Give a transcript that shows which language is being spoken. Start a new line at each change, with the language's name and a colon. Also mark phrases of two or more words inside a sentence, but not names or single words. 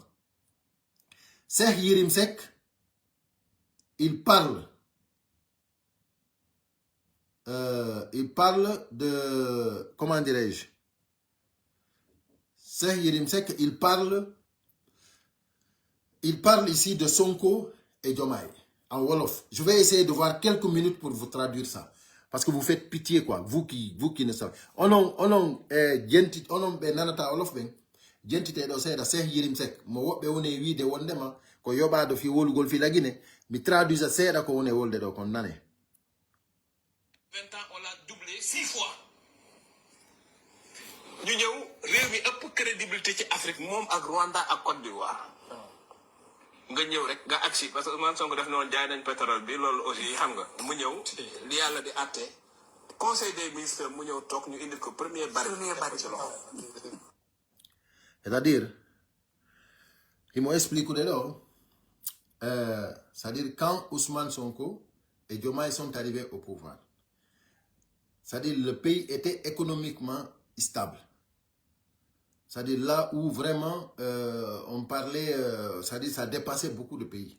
French: Cheikh Yérim Seck, il parle de... Comment dirais-je? Cheikh Yérim Seck, il parle ici de Sonko et Diomaye en Wolof. Je vais essayer de voir quelques minutes pour vous traduire ça. Parce que vous faites pitié, quoi. Vous qui ne savez.
Fula: Nanata Wolof ben. Gentite do seeda Cheikh Yérim Seck. Mo wobbe woni wiide wondema ko yobaado fi wolugol fi la Guinée. Mi traduisa seeda ko woni wolde do kon nane.
French: 20 ans, on l'a doublé 6 fois.
Wolof: Ñu ñëw réew mi ëpp crédibilité ci Afrique moom ak Rwanda ak Côte d'Ivoire. Nga ñëw rek nga agsi
French: parce que
Wolof: man Sonko def noonu jaay nañ pétrole bi loolu aussi xam nga mu ñëw li yàlla di àtte
French: conseil des ministres
Wolof: mu ñëw toog ñu indil ko
French: premier baril
Wolof: ci loxo.
French: C'est-à-dire, il m'explique de là. C'est-à-dire quand Ousmane Sonko et Diomaye sont arrivés au pouvoir, c'est-à-dire le pays était économiquement stable. C'est-à-dire là où vraiment on parlait, c'est-à-dire ça dépassait beaucoup de pays.